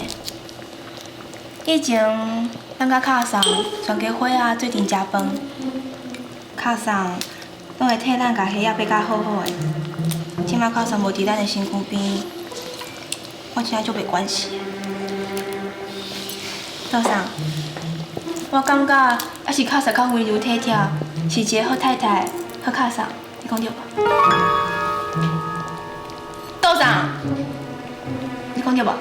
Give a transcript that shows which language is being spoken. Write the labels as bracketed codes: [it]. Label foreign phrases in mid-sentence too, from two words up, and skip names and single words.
[nan] 以前咱甲卡桑全家伙仔做阵食饭，卡桑拢会替咱甲虾仔摆甲好好的。即摆卡桑无伫咱的身躯边，我真正足袂关心。杜桑，我感觉还是卡桑较温柔体贴，是一个好太太、好卡桑，你讲对无？杜桑。你讲对无？